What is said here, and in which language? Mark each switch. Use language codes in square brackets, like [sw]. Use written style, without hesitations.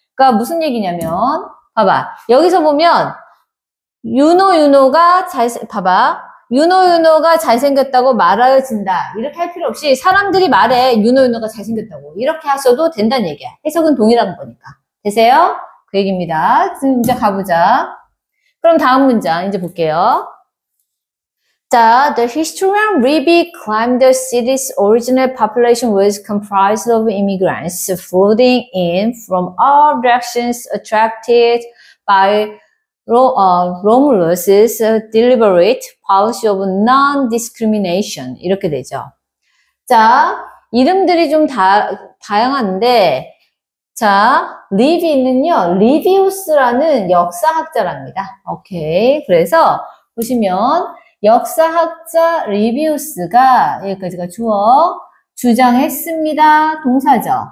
[ko] 그러니까 무슨 얘기냐면 봐봐. 여기서 보면 윤호가 윤호가 잘생겼다고 말하여진다. 이렇게 할 필요 없이 사람들이 말해 윤호가 잘생겼다고. 이렇게 하셔도 된다는 얘기야. 해석은 동일한 거니까. 되세요? 그 얘기입니다. 지금 이제 가보자. 그럼 다음 문장 이제 볼게요. [en] 자, the historian Libby claimed the city's original population was comprised of immigrants flooding in from all directions attracted by Romulus's deliberate policy of non-discrimination. [ko] 이렇게 되죠. 자, 이름들이 좀 다양한데, 자, 리비는요, 리비우스라는 역사학자랍니다. 오케이. 그래서 보시면, 역사학자 리비우스가, 여기까지가 주어, 주장했습니다. 동사죠.